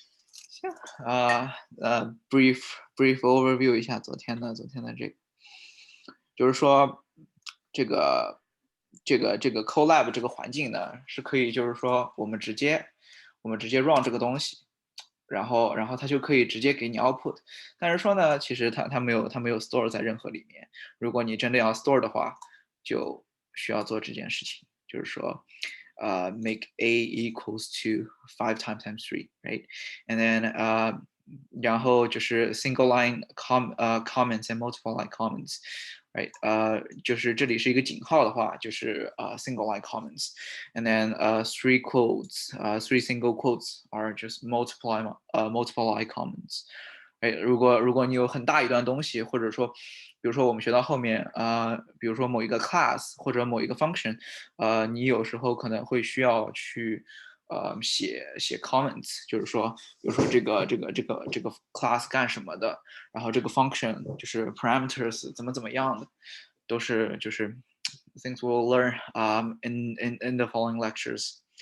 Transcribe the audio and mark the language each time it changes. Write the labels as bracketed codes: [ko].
[zh] 行 [en] brief overview [zh] 一下昨天的这个，就是说这个 collab 这个环境呢是可以，就是说我们直接 run 这个东西。然后它就可以直接给你 output，但是说呢，其实它没有 store 在任何里面。如果你真的要 store 的话，就需要做这件事情，就是说 [en] make a equals to 5 times 3 right，and then [zh] 然后就是 single line comments and multiple line comments。 right，就是这里是一个井号的话，就是single line comments， [en] and then three quotes，three single quotes are just multiple line comments。 [zh] 哎，如果你有很大一段东西，或者说，比如说我们学到后面比如说某一个 class 或者某一个 function，你有时候可能会需要去写 comments，就是说，比如说这个 class 干什么的，然后这个 function 就是 parameters 怎么样的，都是就是 [en] things we'll learn in the following lectures.